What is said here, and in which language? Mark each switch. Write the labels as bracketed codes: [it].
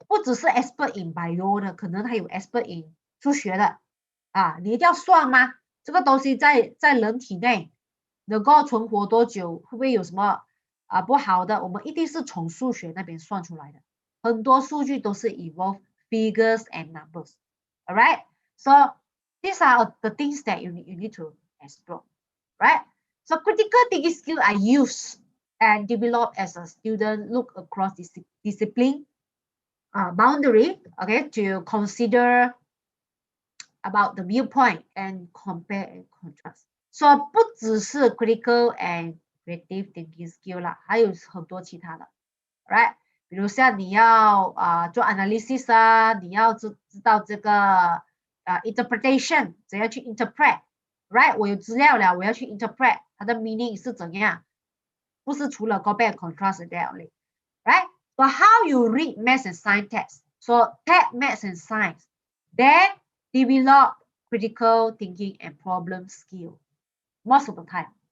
[zh] 不只是 [en] expert in bio [zh] 的，可能还有 [en] expert in [zh] 数学的啊，你一定要算吗？这个东西在人体内能够存活多久，会不会有什么不好的？我们一定是从数学那边算出来的，很多数据都是 [en] involve figures and numbers。 [zh] All right? [en] So these are the things that you need to explore, right? So critical thinking skills are used and developed as a student look across discipline boundary, okay, to consider about the viewpoint and compare and contrast. [zh] So 不只是 [en] critical and creative thinking skill [zh] 啦，还有很多其他的 ，right？比如像你要做 analysis 啊，你要知道这个interpretation 怎样去 interpret，right？我有资料了，我要去 interpret 它的 meaning 是怎样，不是除了 [en] compare and contrast that only， [zh] right？ [en] So how you read math and science text? So take math and science, then develop critical thinking and problem skill most of the time.